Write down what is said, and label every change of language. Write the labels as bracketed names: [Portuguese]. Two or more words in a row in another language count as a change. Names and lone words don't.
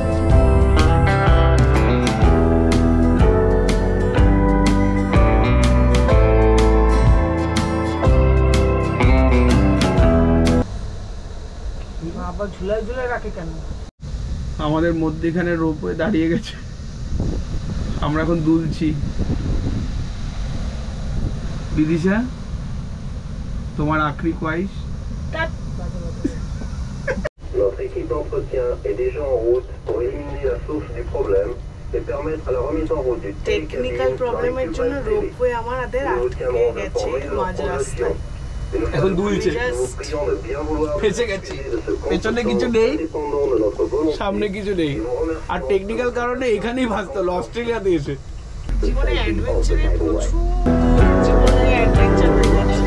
[Bangla] আবার ঝুলাই ঝুলাই রাখে কেন? আমাদের মধ্যেখানে রোপওয়ে দাঁড়িয়ে গেছে, আমরা এখন দুলছি। বিদিশা, তোমার [Hindi] आख़िरी ख़्वाहिश? [French] Notre équipe d'entretien est déjà en route pour éliminer la source du problème et permettre à la remise en route du [English] technical problemের [Bangla] জন্য রোপওয়ে আমাদের আটকে গেছে মাঝ রাস্তায়। এখন দুলছে, ফেসে গেছি, পেছনে কিছু নেই, সামনে কিছু নেই, আর টেকনিক্যাল কারণে এখানেই ভাসতে হলো অস্ট্রেলিয়াতে এসে। জীবনে অ্যাডভেঞ্চারে প্রচুর, জীবনে অ্যাডভেঞ্চার হয়ে যাচ্ছে।